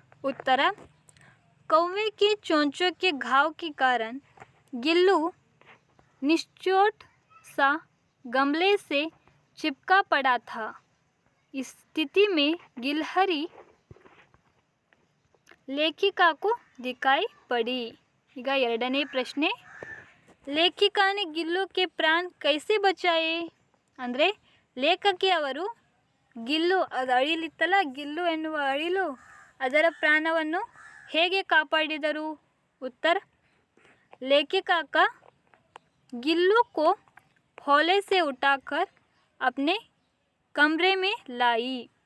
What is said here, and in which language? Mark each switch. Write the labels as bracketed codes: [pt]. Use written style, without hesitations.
[hi] उत्तर कौवे के चोंचों के घाव के कारण गिल्लू निश्चोट सा गमले से चिपका पड़ा था. इस स्थिति में गिलहरी लेखिका को दिखाई पड़ी. [kn] ಈಗ 2ನೇ ಪ್ರಶ್ನೆ [hi] लेखिका ने गिल्लू के प्राण कैसे बचाए? [kn] ಅಂದರೆ ಲೇಖಕಿ ಅವರು ಗಿಲ್ಲು ಅದು ಅಳಿಲಿತ್ತಲ್ಲ ಗಿಲ್ಲು ಎನ್ನುವ ಅಳಿಲು ಅದರ ಪ್ರಾಣವನ್ನು ಹೇಗೆ ಕಾಪಾಡಿದರು? [hi] उत्तर लेखिका का गिल्लू को हौले से उठाकर अपने कमरे में लाई.